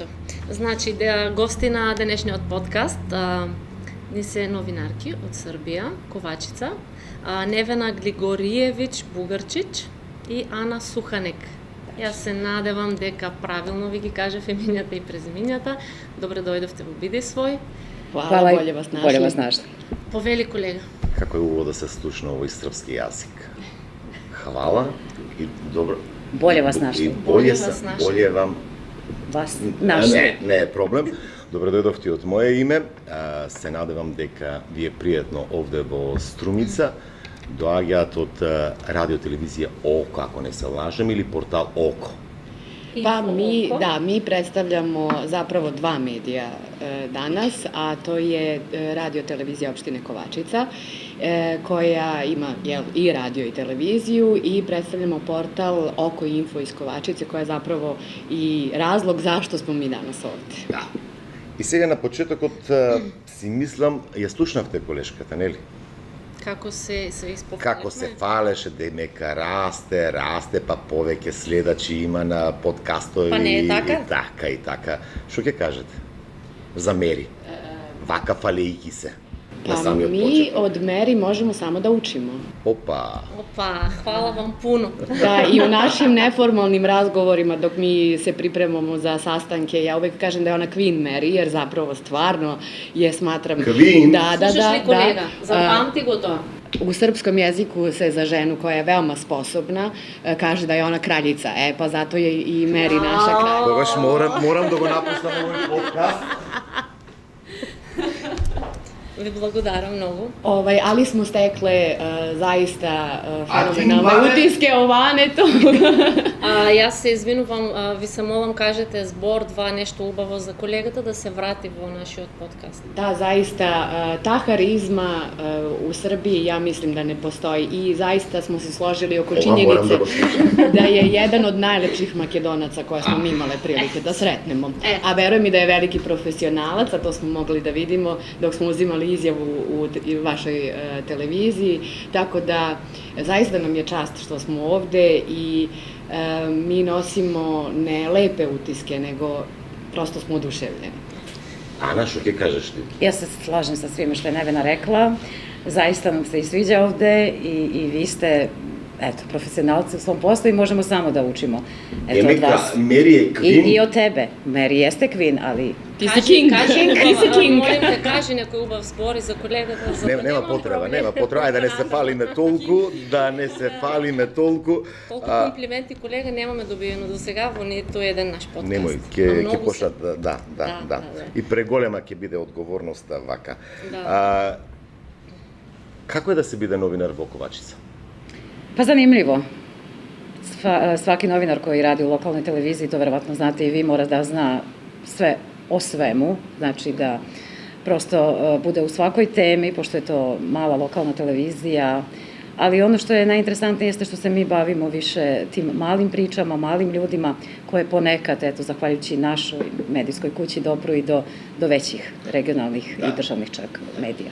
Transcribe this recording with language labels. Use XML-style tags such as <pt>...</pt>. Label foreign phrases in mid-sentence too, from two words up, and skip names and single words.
<mk>Значи, гости на денешниот подкаст ни се новинарки од Србија, Ковачица, Невена Глигориевич Бугарчич и Ана Суханек. Јас се надевам дека правилно ви ги кажав имињата и презимињата. Добре дојдовте во Биди свој.</mk> <sr>Hvala, bolje vas našli.</sr> <mk>Повели, колега. Како е убаво да се слушна овој српски јазик.</mk> <sr>Хвала и добро. Bolje vas našli. И болje вам Vas našli.</sr> <mk>Не е проблем. Добре дојдовте од моје име. Се надевам дека ви е пријатно овде во Струмица. Доаѓаат од радио телевизија Око, ако не се лажем, или портал Око.</mk> <sr>Pa mi predstavljamo zapravo dva medija danas, a to je radio televizija opštine Kovačica, koja ima i radio i televiziju, i predstavljamo portal Oko Info iz Kovačice, koja je zapravo i razlog zašto smo mi danas ovde.</sr> <mk>Да. И сега на почетокот си мислам, ја слушнавте колешката, нели? Како се испофалевме? Како се фалеше дека расте, па повеќе следачи има на подкастови. Па не е така? И така. Што ќе кажете? За Мери. Вака фалејки се. На</mk> <sr>Pa</sr> <mk>самиот</mk> <sr>mi</sr> <mk>почеток.</mk> <sr>od Meri možemo samo da učimo.</sr> <mk>Опа.</mk> <sr>Хвала вам puno. Da, i u našim neformalnim razgovorima dok mi se pripremamo za sastanke, ja uvek kažem da je ona Queen Mary, jer zapravo stvarno je smatram...</sr> <mk>Queen?</mk> <sr>Slušaš li kolega? Zapamti</sr> <mk>го тоа.</mk> <sr>U srpskom jeziku se za ženu koja je veoma sposobna kaže da je ona kraljica, pa zato je i Meri naša kraljica.</sr> <mk>Тогаш морам да го напуштам овој подкаст. Ви благодарам многу.</mk> <sr>Ali smo stekle zaista fenomenalne utiske o Vanetu.</sr> <mk>Јас се извинувам, ви се молам кажете збор, два нешто убаво за колегата да се врати во нашиот подкаст.</mk> <sr>Da, zaista, ta harizma u Srbiji, ja mislim da ne postoji, i zaista smo se složili oko činjenice da je jedan od najlepših Makedonaca koje smo mi imale prilike da sretnemo. A verujem i da je veliki profesionalac, a to smo mogli da vidimo dok smo uzimali izjavu u vašoj televiziji, tako da zaista nam je čast što smo ovde i mi nosimo ne lepe utiske, nego prosto smo oduševljeni.</sr> <mk>Ана, што ќе кажеш ти?</mk> <sr>Ja se slažem sa svime što je Nevena rekla. Zaista nam se i sviđa ovde i vi ste profesionalci u svom poslu i možemo samo da učimo od vas.</sr> <mk>Мери е Queen.</mk> <sr>I od tebe. Mary jeste Queen, ali... Ti si king! Ti si king!</sr> <mk>Молим те, кажи некој убав збор и за колегата. Нема потреба. Ајде да не се фалиме толку, Толку комплименти, колега, немаме добиено до сега во ниту еден наш подкаст. Немој, ќе почнат, да. И преголема ќе биде одговорноста вака. Како е да се биде новинар во Ковачица?</mk> <sr>Pa zanimljivo. Svaki novinar koji radi u lokalnoj televiziji, to verovatno znate i vi, mora da zna sve o svemu, znači da prosto bude u svakoj temi, pošto je to mala lokalna televizija, ali ono što je najinteresantnije jeste što se mi bavimo više tim malim pričama, malim ljudima koje ponekad, zahvaljujući našoj medijskoj kući, dopru i do većih regionalnih i državnih čak medija.</sr>